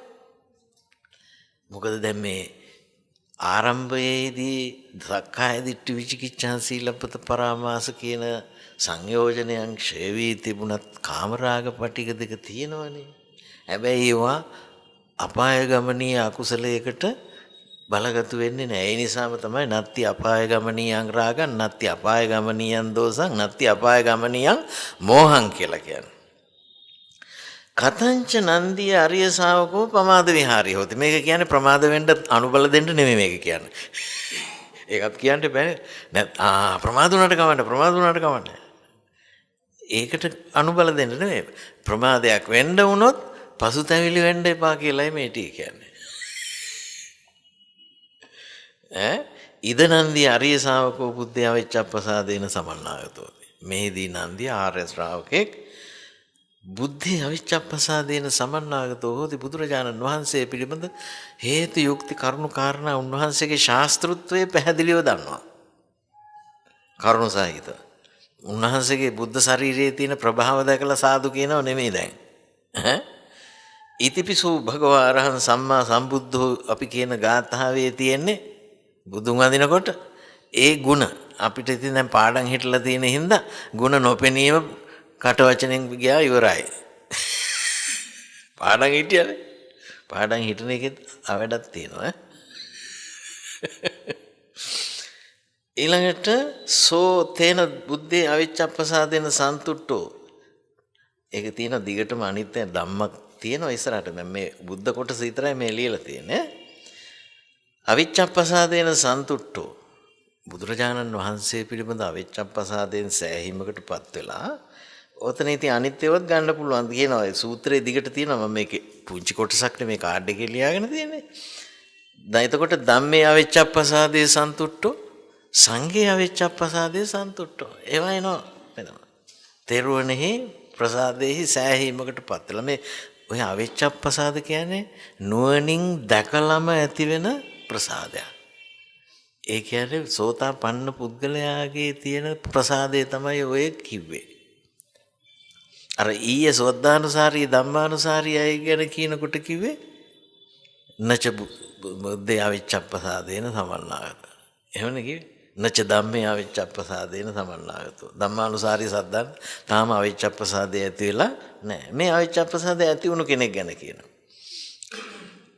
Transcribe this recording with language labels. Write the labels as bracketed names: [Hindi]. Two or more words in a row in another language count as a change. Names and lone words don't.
[Sinhala] මොකද දැන් මේ ආරම්භයේදී [Pali] සක්කාය දිට්ඨි විචිකිච්ඡා සීලපත පරාමාස [Sinhala] කියන සංයෝජනයන් ක්ෂය වී තිබුණත් කාමරාග පටික දෙක තියෙනවනේ. හැබැයි ඒවා අපාය ගමනීය අකුසලයකට බලගතු වෙන්නේ නැහැ. ඒ නිසාම තමයි [Pali] නත්ති අපාය ගමනීයං රාගං නත්ති අපාය ගමනීයං දෝසං නත්ති අපාය ගමනීයං මෝහං [Sinhala] කියලා කියන්නේ. [Pali] කතංච නන්දිය අරිය ශාවකෝ ප්‍රමාද විහාරී හොති. [Sinhala] මේක කියන්නේ ප්‍රමාද වෙන්න අනුබල දෙන්න නෙමෙයි මේක කියන්නේ. ඒකත් කියන්න බෑ. ප්‍රමාද වුණාට කවන්න. ඒකට අනුබල දෙන්න නෙමෙයි. ප්‍රමාදයක් වෙන්න වුණොත් පසුතැවිලි වෙන්න එපා කියලායි මේ ටී කියන්නේ. [Pali] ඉද නන්දිය අරිය ශාවකෝ බුද්ධය අවිච්ඡප්පසාදේන සමන්නාගතෝ. [Sinhala] මේදී නන්දිය ආර්ය ශ්‍රාවකෙක් බුද්ධි [Pali] අවිච්ඡප්පසාදේන සමන්නාගතෝ හොති. [Sinhala] බුදුරජාණන් වහන්සේ පිළිබඳ හේතු යුක්ති කරුණු කාරණා උන්වහන්සේගේ ශාස්ත්‍රත්වයේ පැහැදිලිව දන්නවා. කරුණු සහිත. උන්වහන්සේගේ බුද්ධ ශරීරයේ තියෙන ප්‍රභාව දැකලා සාදු කියනව නෙමෙයි දැන්. [Pali] ඉතිපිසු භගවා අරහං සම්මා සම්බුද්ධෝ [Sinhala] අපි කියන ගාථාවේ තියෙන්නේ බුදුන් වඳිනකොට ඒ ಗುಣ අපිට ඉතින් දැන් පාඩම් හිටලා තියෙන හින්දා ಗುಣ නොපෙනීම කට වචනෙන් ගියා ඉවරයි. පාඩම් හිටියනේ. පාඩම් හිටන එකෙත් අවඩක් තියෙනවා. [Pali] ඊළඟට සෝ තේන බුද්ධේ අවිච්ඡප්පසාදේන සන්තුට්ඨෝ. [Sinhala] ඒක තියෙන දිගටම අනිත්‍ය ධම්මක් තියෙනවා ඉස්සරහට. දැන් මේ බුද්ධ කොටස විතරයි මේ ලියලා තියෙන්නේ. [Pali] අවිච්ඡප්පසාදේන සන්තුට්ඨෝ. [Sinhala] බුදුරජාණන් වහන්සේ පිළිබඳ අවිච්ඡප්පසාදයෙන් සෑහීමකටපත් වෙලා ඔතන ඉතින් අනිත්‍යවත් ගන්න පුළුවන් කියනවා. ඒ සූත්‍රයේ දිගට තියෙනවා. මම මේකේ පුංචි කොටසක් නෙමේ කාඩ් එකේ ලියාගෙන තියෙන්නේ. දැන් එතකොට [Pali] ධම්මේ අවිච්ඡප්පසාදේ සන්තුට්ඨෝ සංඝේ අවිච්ඡප්පසාදේ සන්තුට්ඨෝ. [Sinhala] ඒවා එනවා වෙනවා. තෙරුවනෙහි ප්‍රසාදෙහි සෑහීමකටපත් වෙලා මේ ඔය අවිච්ඡප්පසාද කියන්නේ නුවණින් දැකලම ඇති වෙන ප්‍රසාදයක්. ඒ කියන්නේ සෝතාපන්න පුද්ගලයාගේ තියෙන ප්‍රසාදය තමයි ඔය කිව්වේ. අර ඊයේ සෝද්ධානුසාරී ධම්මානුසාරී අය ගැන කියනකොට කිව්වේ [Pali] නච බුද්ධේ අවිච්ඡප්පසාදේන සමන්නාගත. [Sinhala] එහෙමනේ කිව්වේ. [Pali] නච ධම්මේ අවිච්ඡප්පසාදේන සමන්නාගතෝ. [Sinhala] ධම්මානුසාරී සද්දන් තාම අවිච්ඡප්පසාදේ ඇති වෙලා නැහැ. මේ අවිච්ඡප්පසාදේ ඇති වුණු කෙනෙක් ගැන කියනවා.